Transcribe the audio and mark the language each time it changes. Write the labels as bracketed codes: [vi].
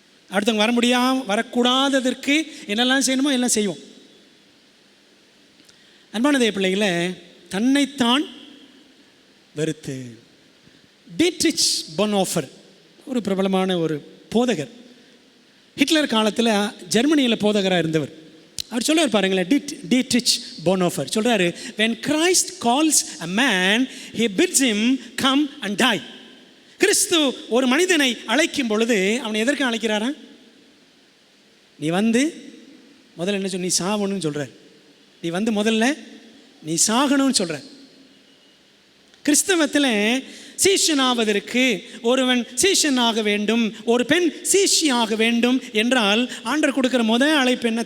[ta] அடுத்தவங்க வர முடியாமல் வரக்கூடாததற்கு என்னெல்லாம் செய்யணுமோ எல்லாம் செய்வோம். அன்பானதே பிள்ளைகளை, தன்னைத்தான் வெறுத்து. டீட்ரிச் பொன்ஹோஃபர் ஒரு பிரபலமான ஒரு போதகர், ஹிட்லர் காலத்தில் ஜெர்மனியில் போதகராக இருந்தவர். அவர் சொல்லுவார் பாருங்களேன், டீட்ரிச் பொன்ஹோஃபர் சொல்கிறாரு, [en] when Christ calls a man, he bids him come and die. [ta] கிறிஸ்து ஒரு மனிதனை அழைக்கும் பொழுது அவனை எதற்கு அழைக்கிறாரா? நீ வந்து முதல்ல என்ன சொல், நீ சாகணும்னு சொல்கிறார். நீ வந்து முதல்ல நீ சாகணும்னு சொல்கிற. கிறிஸ்தவத்தில் சீஷனாவதற்கு ஒருவன் சீஷனாக வேண்டும், ஒரு பெண் சீஷியாக வேண்டும் என்றால் ஆண்டவர் கொடுக்கிற முதல் அழைப்பு என்ன?